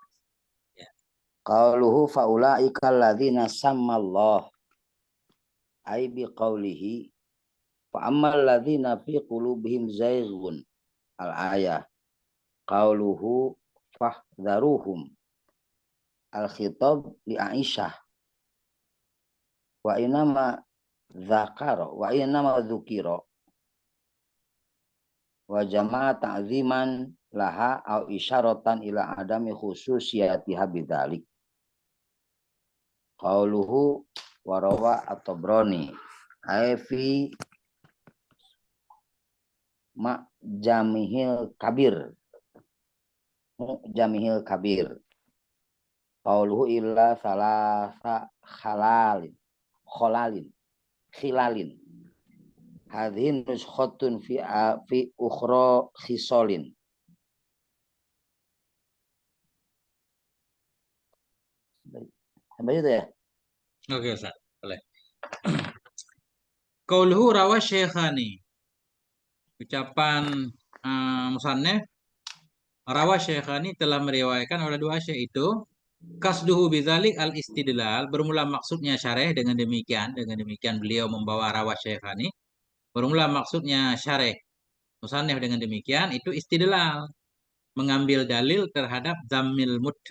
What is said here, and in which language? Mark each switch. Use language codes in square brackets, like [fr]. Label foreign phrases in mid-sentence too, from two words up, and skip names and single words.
[ar] قوله فأولئك الذين سمى الله، أي بقوله فأما الذين في قلوبهم زيغ، الآية. قوله فاحذروهم، الخطاب لعائشة. وإنما ذكر وإنما ذكر وجمع تعظيما لها أو إشارة إلى عدم خصوصيتها بذلك. قوله وروى الطبراني أي في معجمه الكبير، معجمه الكبير. قوله إلا ثلاث خلال هذه نسخة في أخرى خصال. [id] Sampai itu ya. Oke, Ustaz. Boleh. [ar] قوله رواه الشيخان. [id] Ucapan musannif, [ar] رواه الشيخان [id] telah meriwayatkan oleh 2 syekh itu, [ar] قصده بذلك الاستدلال, [id] bermula maksudnya syarih, dengan demikian beliau membawa [ar] رواه الشيخان, [id] bermula maksudnya syarih musannif dengan demikian, itu istidlal, mengambil dalil terhadap dhammil